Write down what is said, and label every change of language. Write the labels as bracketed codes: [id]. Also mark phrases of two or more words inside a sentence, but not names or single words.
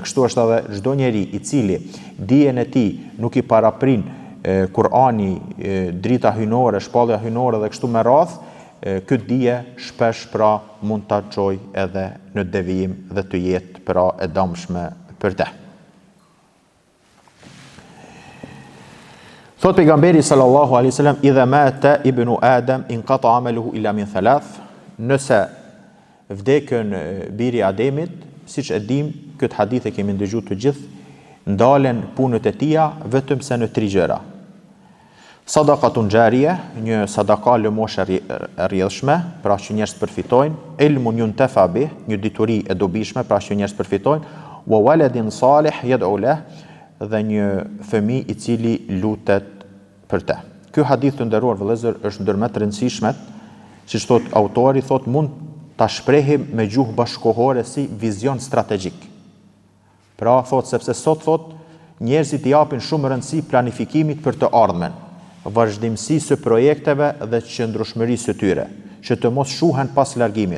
[sq] Kështu është edhe çdo njeri i cili dijen e tij nuk i paraprin Kurani, drita hyjnore, shpallja hyjnore dhe kështu me radhë, këtë dije shpesh pra mund ta çojë edhe në devijim dhe të jetë pra e dëmshme për te. Thot pejgamberi [ar] صلى الله عليه وسلم إذا مات ابن آدم انقطع عمله إلا من ثلاث. [sq] Nëse vdekën biri Ademit, siç e dim, këtë hadith e kemi ndëgjuar të gjithë, ndalen punët e tija vetëm se në 3 gjëra. [ar] صدقة جارية, [sq] një sadaka lëmoshe e rrjedhshme, pra që njerëz përfitojnë, [ar] علم ينتفع به, [sq] një dituri e dobishme, pra që njerëz përfitojnë, [ar] وولد صالح يدعو له, [sq] dhe një fëmijë i cili lutet për te. ky hadith të nderuar vëllezër është ndër më të rëndësishmet, siç thot autori, thot mund ta shprehim me gjuhë bashkëkohore si vizion strategjik. Pra thot sepse sot thot njerëzit i japin shumë rëndësi planifikimit për të ardhmen, vazhdimësisë së projekteve dhe qëndrueshmërisë së tyre, që të mos shuhen pas largimit.